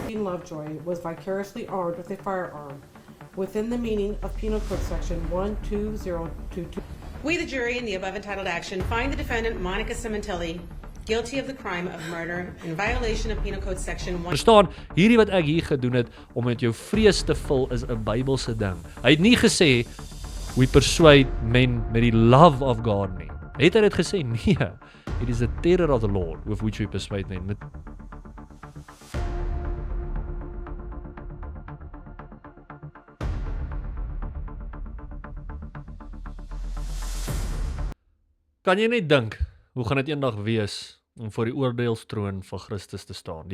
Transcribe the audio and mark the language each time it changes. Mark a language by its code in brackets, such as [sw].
[en] Lovejoy was vicariously armed with a firearm within the meaning of Penal Code Section 12022. We, the jury, in the above entitled action, find the defendant, Monica Simontelli, guilty of the crime of murder in violation of Penal Code Section 1. [af] Verstaan, hierdie wat ek hier gedoen het om met jou vrees te vul is 'n Bybelse ding. Hy het nie gesê [en] we persuade men [af] met die [en] love of God [af] nie. Het hy dit gesê? Nee. [en] It is the terror of the Lord with which we persuade men. [af] Met kan jy net dink, hoe gaan dit eendag wees om voor die oordeelstroon van Christus te staan?